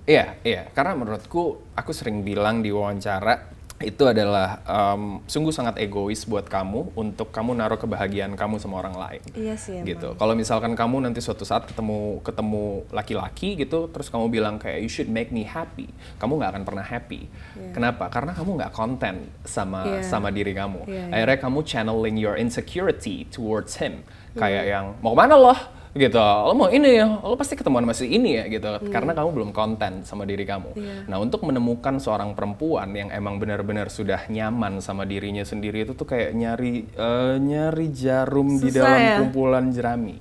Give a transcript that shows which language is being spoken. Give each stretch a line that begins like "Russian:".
Indonesian: Iya, karena menurutku aku sering bilang di wawancara, itu adalah sungguh sangat egois buat kamu untuk kamu naruh kebahagiaan kamu sama orang lain. Iya sih. Gitu. Kalau misalkan kamu nanti suatu saat ketemu laki-laki gitu, terus kamu bilang kayak
English: you should make me happy,
Indonesian: kamu nggak akan pernah happy. Kenapa? Karena kamu nggak konten sama diri kamu. Akhirnya kamu
English: channeling your insecurity towards him.
Indonesian: Kayak yang mau kemana loh? Gitu, lo mau ini ya, lo pasti ketemuan masih ini ya gitu, karena kamu belum konten sama diri kamu. Nah, untuk menemukan seorang perempuan yang emang benar-benar sudah nyaman sama dirinya sendiri itu tuh kayak nyari jarum susah di dalam kumpulan jerami.